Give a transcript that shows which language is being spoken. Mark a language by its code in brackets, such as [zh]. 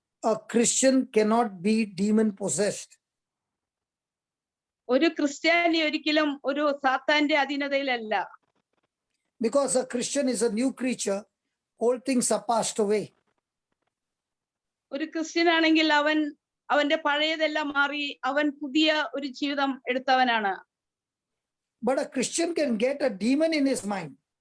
[en] A Christian cannot be demon possessed. [ml] ഒരു ക്രിസ്ത്യാനി ഒരിക്കലും ഒരു സാത്താന്റെ അധീനതയിലല്ല. [en] Because a Christian is a new creature, old things are passed away. [ml] ഒരു ക്രിസ്ത്യൻ ആണെങ്കിൽ അവന്റെ പഴയതെല്ലാം മാറി അവൻ പുതിയ ഒരു ജീവിതം എടുത്തവനാണ്. [en] But a Christian can get a demon in his mind.